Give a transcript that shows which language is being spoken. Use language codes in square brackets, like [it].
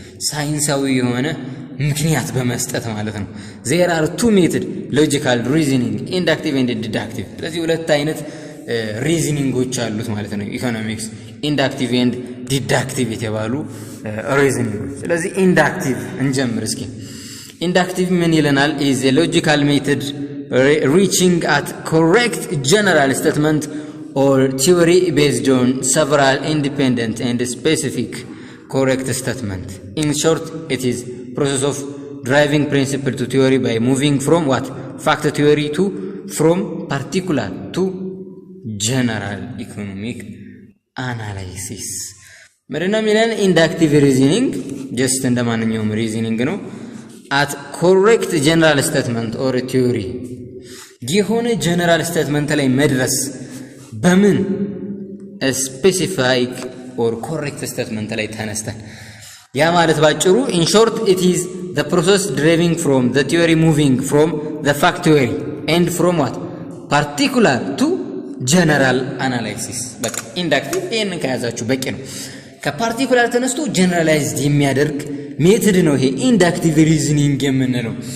[am] ሳይንሳዊ የሆነ ምክንያት በመስጠት ማለት ነው። [en] there are two methods logical reasoning inductive and deductive። [am] ስለዚህ ሁለት አይነት ሪዝኒንጎች አሉት ማለት ነው ኢኮኖሚክስ፣ ኢንዳክቲቭ ኤንድ ዲዳክቲቭ የተባሉ ሪዝኒንጎች። ስለዚህ ኢንዳክቲቭ እንጀምር እስኪ። ኢንዳክቲቭ ምን ይለናል? [en] is a logical method reaching at correct general statement or theory based on several independent and specific correct statement. In short, it is process of driving principle to theory by moving from what? Fact theory to from particular to general economic analysis. [am] ምንድነው የሚለን? ኢንዳክቲቭ ሪዝኒንግ ጀስት እንደማንኛውም ሪዝኒንግ ነው። [en] at correct general statement or theory [am] የሆነ ጀነራል ስቴትመንት ላይ መድረስ በምን ስፔሲፊክ ኦር ኮሬክት ስቴትመንት ላይ ተነስተን። ያ ማለት ባጭሩ [en] in short it is the process deriving from the theory moving from the fact theory and from what? particular to general analysis። [am] በቃ ኢንዳክቲቭ ይሄንን ከያዛችሁ በቂ ነው። ከፓርቲኩላር ተነስቶ ጀነራላይዝድ የሚያደርግ ሜተድ ነው ይሄ ኢንዳክቲቭ ሪዝኒንግ የምንለው።